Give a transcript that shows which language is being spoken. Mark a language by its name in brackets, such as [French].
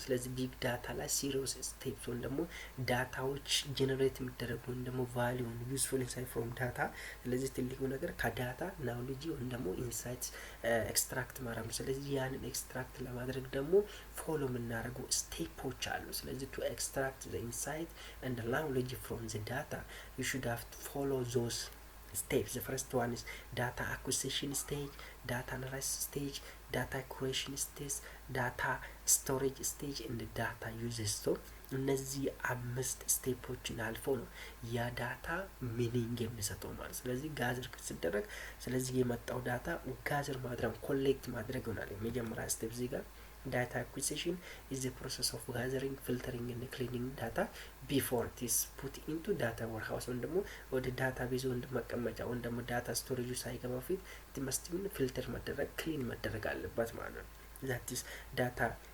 [Amharic] ስለዚህ ቢግ ዳታ ላይ ሲሪየስ ስቴፕስ ወይም ደግሞ ዳታዎች ጀነሬት የሚደረጉ ወይም ደግሞ ቫሊዩን ዩዝፉል ኢንሳይት ፍሮም ዳታ። ስለዚህ ትልቁ ነገር ከዳታ ናውሌጅ ወይም ደግሞ ኢንሳይት ኤክስትራክት ማድረግ ነው። ስለዚህ ያንን ኤክስትራክት ለማድረግ ደግሞ ፎሎ የምናደርገው ስቴፖች አሉ። ስለዚህ [English] to extract the insight and the knowledge from the data you should have to follow those steps. The first one is data acquisition stage, data analysis stage, data curation stage, data storage stage and the data uses. [Amharic] So እነዚህ አምስት ስቴፖችን አልፎ ነው ያ ዳታ ሚኒንግ የሚሰጠው ማለት። ስለዚህ ጋዘር ሲደረግ ስለዚህ የመጣው ዳታ ጋዘር ማድረግ ኮሌክት ማድረግ ይሆናል። የመጀመሪያ ስቴፕ እዚህ ጋር [English] data acquisition is the process of gathering, filtering and cleaning data before it is put into data warehouse [Amharic] ወይም ደግሞ ወደ ዳታ ቤዝ ወይም መቀመጫ ወይም ደግሞ ዳታ ስቶሬጅ ሳይገባ በፊት ትመስት ፊልተር መደረግ ክሊን መደረግ አለበት ማለት ነው። [English] that is data